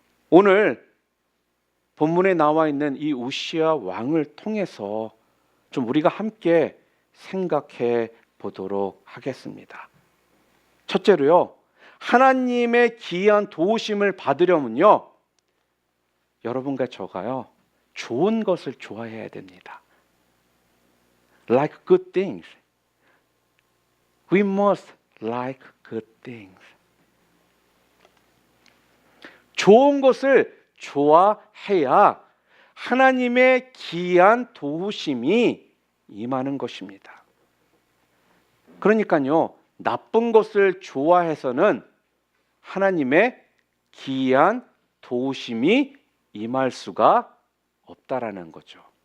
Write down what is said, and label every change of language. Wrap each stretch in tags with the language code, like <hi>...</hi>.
<ko>오늘 본문에 나와 있는 이 우시야 왕을 통해서 좀 우리가 함께 생각해 보도록 하겠습니다. 첫째로요, 하나님의 기이한 도우심을 받으려면요, 여러분과 저가요, 좋은 것을 좋아해야 됩니다.</ko> <en>Like good things. We must like good things.</en> <ko>좋은 것을 좋아해야 하나님의 기이한 도우심이 임하는 것입니다. 그러니까요, 나쁜 것을 좋아해서는 하나님의 기이한 도우심이 임할 수가 없다라는 거죠.</ko>